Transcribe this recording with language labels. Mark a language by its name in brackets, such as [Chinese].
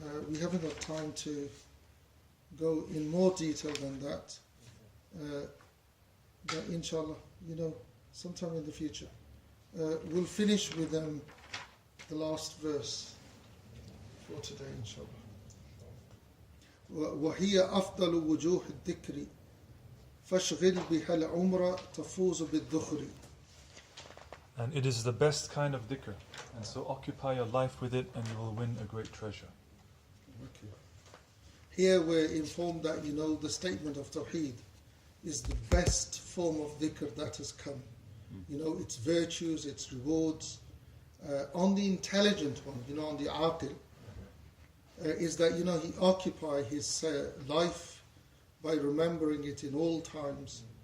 [English] We haven't got time to go in more detail than that. But inshallah, sometime in the future. We'll finish with the last verse for today, inshallah. [Arabic] وهي أفضل وجوه الذكر فاشغل بها العمر تفوز بالذخر. [English] And it is the best kind of dhikr, and so occupy your life with it and you will win a great treasure. Okay. Here we're informed that, the statement of Tawheed is the best form of dhikr that has come. Its virtues, its rewards. On the intelligent one, on the aqil, is that, he occupy his life by remembering it in all times.